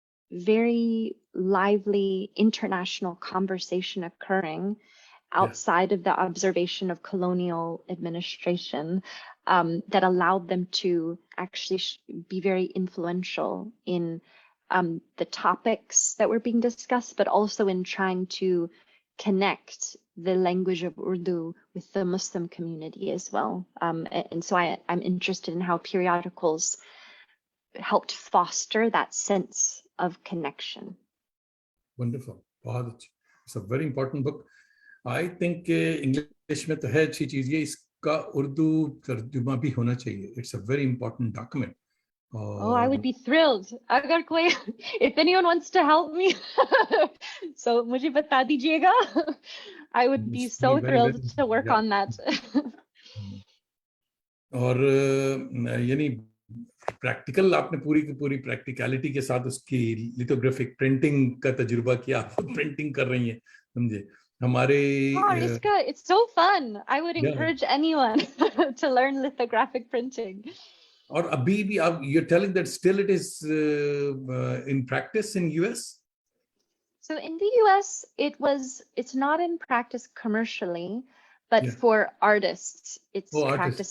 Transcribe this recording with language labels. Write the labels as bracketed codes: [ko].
[en] very lively international conversation occurring outside of the observation of colonial administration, that allowed them to actually be very influential in the topics that were being discussed, but also in trying to connect the language of Urdu with the Muslim community as well. And so I'm interested in how periodicals helped foster that sense of connection. Wonderful. It's a very important book. I think [hi] English में तो है अच्छी चीज ये इसका उर्दू तर्जुमा भी होना चाहिए. [en] It's a very important document. Oh, I would be thrilled. [hi] Agar koi, [en] if anyone wants to help me, so [hi] मुझे बता दीजिएगा. [en] I would be so thrilled to work on that. [hi] और यानी प्रैक्टिकल आपने पूरी की पूरी प्रैक्टिकलिटी के साथ उसकी लिथोग्राफिक प्रिंटिंग का तजुर्बा किया. आप प्रिंटिंग कर रही हैं, समझे. हमारे [en] it's so fun. I would encourage anyone to learn lithographic printing. [hi] और अभी भी आप [en] you're telling that still it is in practice in US? So in the US, it's not in practice commercially, but for artists, it's practice.